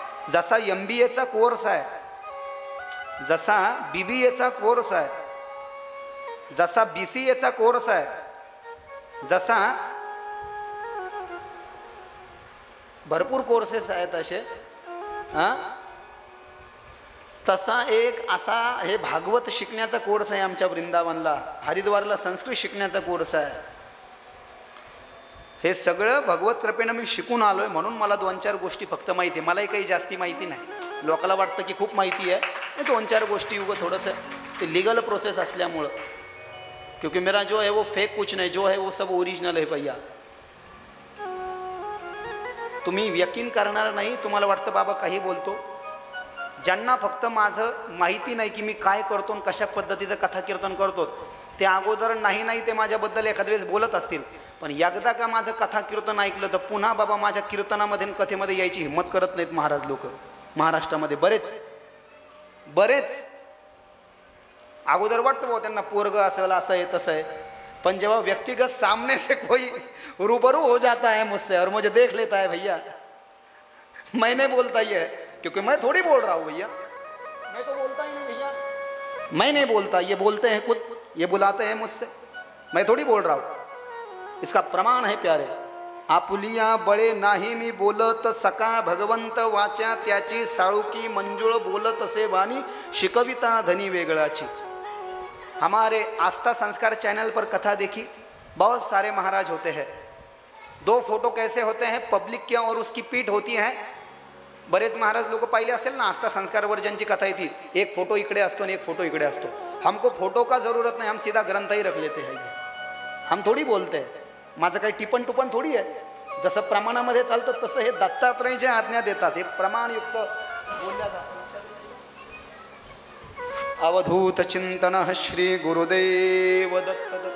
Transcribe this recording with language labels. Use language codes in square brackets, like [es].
[mr] जसा MBAचा कोर्स आहे, जसा BBAचा कोर्स आहे, जसा BCAचा कोर्स आहे, जसा भरपूर कोर्सेस आहेत असे, तसा एक असा हे भागवत शिकण्याचा कोर्स आहे आमच्या वृंदावनला. हरिद्वारला संस्कृत शिकण्याचा कोर्स आहे. हे सगळं भगवत कृपेनं मी शिकून आलोय म्हणून मला 2-4 गोष्टी फक्त माहिती आहे. मलाही काही जास्ती माहिती नाही. लोकांना वाटतं की खूप माहिती आहे. 2-4 गोष्टी उगं थोडंसं ते लीगल प्रोसेस असल्यामुळं, [hi] क्योंकि मेरा जो है वो फेक कुछ नहीं, जो है वो सब ओरिजिनल है भैया. [mr] तुम्ही यकीन करणार नाही, तुम्हाला वाटतं बाबा काही बोलतो. ज्यांना फक्त माझं माहिती नाही की मी काय करतो आणि कशा पद्धतीचं कथा कीर्तन करतो, ते अगोदर नाही ते माझ्याबद्दल एखाद्या वेळेस बोलत असतील. पण एकदा का माझं कथा कीर्तन ऐकलं तर पुन्हा बाबा माझ्या कीर्तनामध्ये कथेमध्ये यायची हिंमत करत नाहीत महाराज लोक. महाराष्ट्रामध्ये बरेच अगोदर वाटतं भाऊ त्यांना पोरग असेल, असं आहे तसं आहे. पण जेव्हा [hi] व्यक्तिगत सामने से कोई रूबरू हो जाता है मुझसे और मुझे देख लेता है, भैया मैं नहीं बोलता ये, क्योंकि मैं थोड़ी बोल रहा हूँ भैया, मैं तो बोलता ही नहीं भैया, मैं नहीं बोलता, ये बोलते हैं खुद, ये बुलाते हैं मुझसे, मैं थोड़ी बोल रहा हूँ. इसका प्रमाण है प्यारे. [mr] आपुलिया बळे नाही मी बोलत सका, भगवंत वाचा त्याची साळुकी, मंजुळ बोलत असे वाणी, शिकविता धनी वेगळाची. [hi] हमारे आस्था संस्कार चैनल पर कथा देखी, बहुत सारे महाराज होते हैं. 2 फोटो कैसे होते हैं, पब्लिक के और उसकी पीठ होती है. [mr] बरेच महाराज लोक पाहिले असेल ना आस्था संस्कारवर ज्यांची कथा येते, एक फोटो इकडे असतो आणि एक फोटो इकडे असतो. [hi] हमको फोटो का जरूरत नहीं, हम सीधा ग्रंथ ही रख लेते हैं. हम थोडी बोलते हैं. [mr] माझं काही टिपण टुपण थोडी आहे. जसं प्रमाणामध्ये चालतं तसं हे दत्तात्रय जे आज्ञा देतात हे प्रमाणयुक्त बोलल्या जातात. अवधूत चिंतन श्री गुरुदेव दत्त.